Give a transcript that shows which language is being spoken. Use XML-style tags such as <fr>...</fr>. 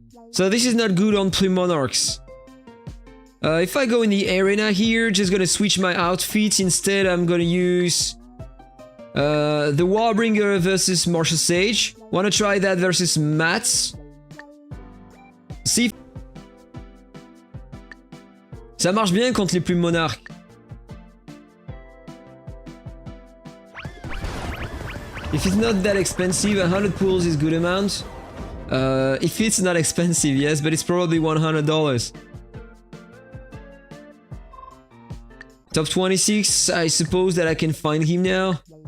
<en>So this is not good on plume monarchs. If I go in the arena here, just gonna switch my outfit. Instead, I'm gonna use the Warbringer versus Martial Sage. Wanna try that versus Mats? See if...</en> <fr>Ça marche bien contre les plumes monarques.</fr> <en>If it's not that expensive, 100 pools is good amount. If it's not expensive, yes, but it's probably $100. Top 26, I suppose that I can find him now.</en>